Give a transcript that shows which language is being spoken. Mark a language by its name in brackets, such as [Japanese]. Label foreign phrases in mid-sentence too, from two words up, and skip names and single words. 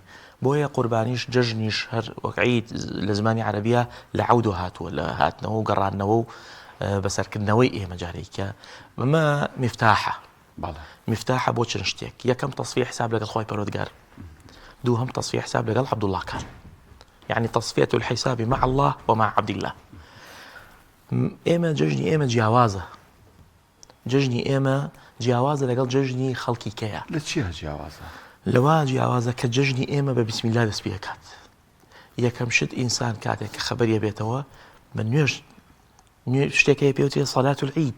[Central Kurdish] بۆیە قوربانیش جەژنیش هەر وەکعید لە زمانی عەرەبیە لە عەودۆ هاتووە لە هاتنەوە و گەڕانەوە و بەسەرکردنەوەی ئێمە جارێکە بمە میفتاحە بۆ چەند شتێک. یەکەم تەصفیە حساب لەگەڵ خۆی پەروەردگار، دووهەم تەصفیە حساب لەگەڵ عەبدوڵڵاه کان، یعنی [Arabic] تەصفیەة الحساب مع الله ومع عبد الله. [Central Kurdish] ئێمە جەژنی ئێمە جیاوازە، جەژنی ئێمە جیاوازە لەگەڵ جەژنی خەڵکی کەیە. لە چیە جیاوازە؟ لەوا جیاوازە کە جەژنی ئێمە بە [Arabic] بسم الله [Central Kurdish] دەست پێ کات. یەکەم شت ئینسان کاتێک کە خەبەریە بێتەوە بە نوێژ شتێکەیە پێوتێ [Arabic] سەلات العید.